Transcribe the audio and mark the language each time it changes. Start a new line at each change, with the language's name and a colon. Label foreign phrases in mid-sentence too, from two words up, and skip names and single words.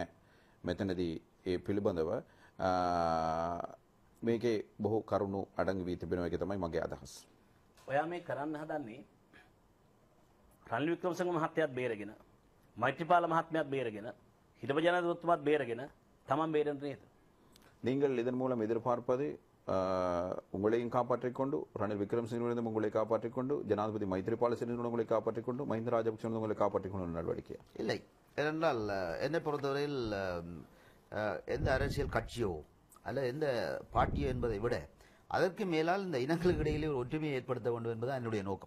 Sinhala: මෙතනදී ඒ පිළිබඳව මේකේ බොහෝ කරුණු අඩංගු වී තිබෙනවා. ඒක තමයි මගේ අදහස. ඔයා මේ කරන්න හදන්නේ රනිල් වික්‍රමසිංහ මහත්තයාත් බේරගෙන මෛත්‍රීපාල මහත්මයාත් බේරගෙන හිටපු ජනාධිපතිතුමාත් බේරගෙන තමන් බේරෙන්න නේද?
Tamil: நீங்கள் இதன் மூலம் எதிர்பார்ப்பது உங்களையும் காப்பாற்றிக் கொண்டு ரணில் விக்ரமசிங்கவிடம் உங்களை காப்பாற்றிக் கொண்டு ஜனாதிபதி மைத்ரிபால சிறிசேன உங்களை காப்பாற்றிக் கொண்டு மஹிந்த ராஜபக்ஷ உங்களை காப்பாற்றிக் கொண்டு நடவடிக்கை இல்லை. ஏனென்றால் என்னை பொறுத்தவரையில் எந்த அரசியல் கட்சியோ அல்ல எந்த பார்ட்டியோ என்பதை விட அதற்கு மேலால் இந்த இனங்களுக்கு இடையிலே ஒரு ஒற்றுமையை ஏற்படுத்த வேண்டும் என்பது என்னுடைய நோக்கம்.